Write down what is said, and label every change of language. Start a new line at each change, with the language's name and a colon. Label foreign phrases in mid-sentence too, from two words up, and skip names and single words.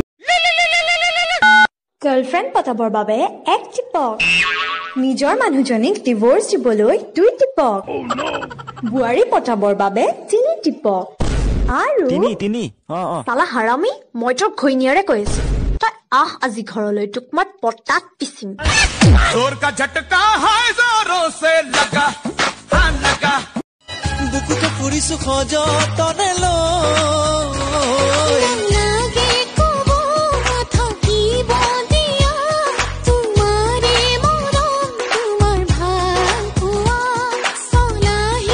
Assamese: গাৰ্লফ্ৰেণ্ড পতাবৰ বাবে এক টিপক নিজৰ মানুহজনীক ডিভোৰ্স দিবলৈ 2 টিপক বুৱাৰী পতাবৰ বাবে 3 টিপক আৰু তিনি
Hindi: साला हरामी
Assamese: মই তোৰ ঘৈণীয়াৰে কৈ আছো তই আহ আজি ঘৰলৈ তোক মই পটাত পিচিম
Hindi: जोर का झटका है जोरों से लगा हाँ लगा
Assamese: বুকুতে ফুৰিছো সযতনে লৈ লাগে কব থাকিব দিয়া তোমাৰে মৰম তোমাৰ ভাল পোৱা চলাহি